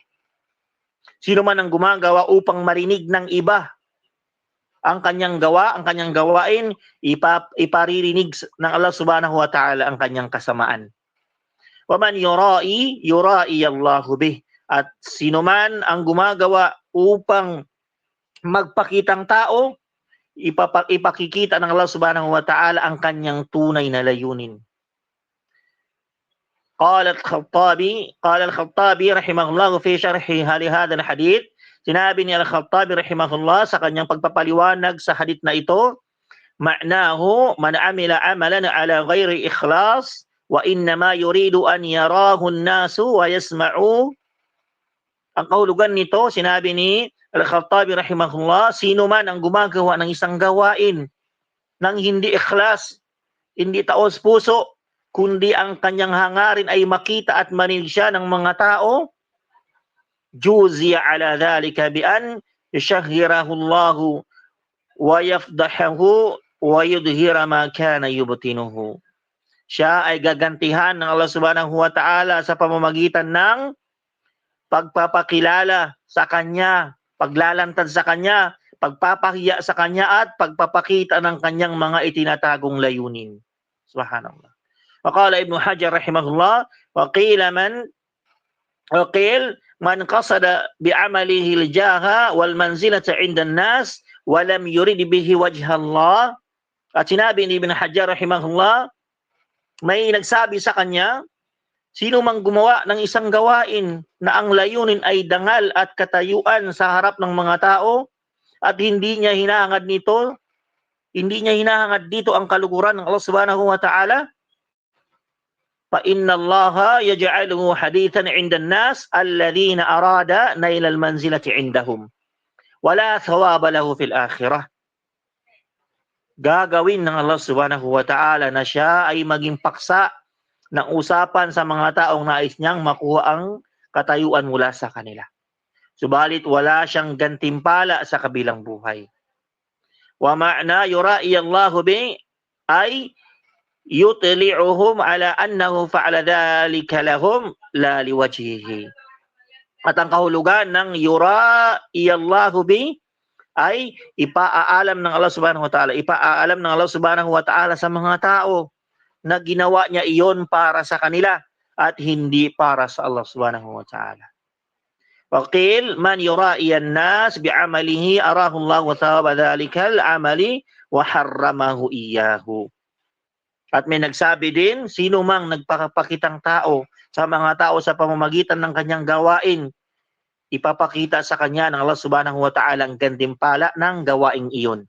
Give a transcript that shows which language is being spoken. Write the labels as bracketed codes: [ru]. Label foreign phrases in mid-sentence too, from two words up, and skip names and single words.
[tl] Sino man ang gumagawa upang marinig ng iba ang kanyang gawain, iparirinig ng Allah [ar] سبحانه وتعالى [tl] ang kanyang kasamaan. [ar] ومن يرائي الله به. [tl] At sino man ang gumagawa upang magpakitang tao, ipakikita ng Allah [ar] سبحانه وتعالى [tl] ang kanyang tunay na layunin. [ar] قال الخطابي رحمه الله في شرحه لهذا الحديث, [tl] sinabi ni Al-Khattabi rahimahullah sa kanyang pagpapaliwanag sa hadith na ito, [ar] معناه من عمل عملا على غير إخلاص وإنما يريد أن يراه الناس ويسمع. [tl] Ang kahulugan nito, sinabi ni Al-Khattabi rahimahullah, sino man ang gumagawa ng isang gawain ng hindi ikhlas, hindi taos puso, kundi ang kanyang hangarin ay makita at marinig siya ng mga tao, [ar] جوزي على ذلك بأن يشهره الله ويفضحه ويظهر ما كان يبطنه. [tl] Siya ay gagantihan ng Allah [ar] سبحانه وتعالى [tl] sa pamamagitan ng pagpapakilala sa kanya, paglalantad sa kanya, pagpapahiya sa kanya, at pagpapakita ng kanyang mga itinatagong layunin. Subhanallah. [ar] وقال ابن حجر رحمه الله وقيل من قصد بعمله الجاه والمنزلة عند الناس ولم يرد به وجه الله. [tl] At sinabi ni Ibn Hajar rahimahullah, may nagsabi sa kanya, sino mang gumawa ng isang gawain na ang layunin ay dangal at katayuan sa harap ng mga tao at hindi niya hinahangad dito ang kaluguran ng Allah [ar] سبحانه وتعالى, فإن الله يجعله حديثا عند الناس الذين أراد نيل المنزلة عندهم ولا ثواب له في الآخرة. [tl] Gagawin ng Allah [ar] سبحانه وتعالى [tl] na siya ay maging paksa ng usapan sa mga taong nais niyang makuha ang katayuan mula sa kanila. Subalit wala siyang gantimpala sa kabilang buhay. [ar] ومعنى يرائي الله به أي يطلعهم على أنه فعل ذلك لهم لا لوجهه. [tl] At ang kahulugan ng [ar] يرائي الله به [tl] ay ipaalam ng Allah [ar] سبحانه وتعالى [tl] sa mga tao na ginawa niya iyon para sa kanila at hindi para sa Allah [ar] سبحانه وتعالى. وقيل من يرائي الناس بعمله أراه الله وثواب ذلك العمل وحرمه إياه. [tl] At may nagsabi din, sino mang nagpapakitang tao sa mga tao sa pamamagitan ng kanyang gawain, ipapakita sa kanya ng Allah [ar] سبحانه وتعالى [tl] ang gantimpala ng gawaing iyon.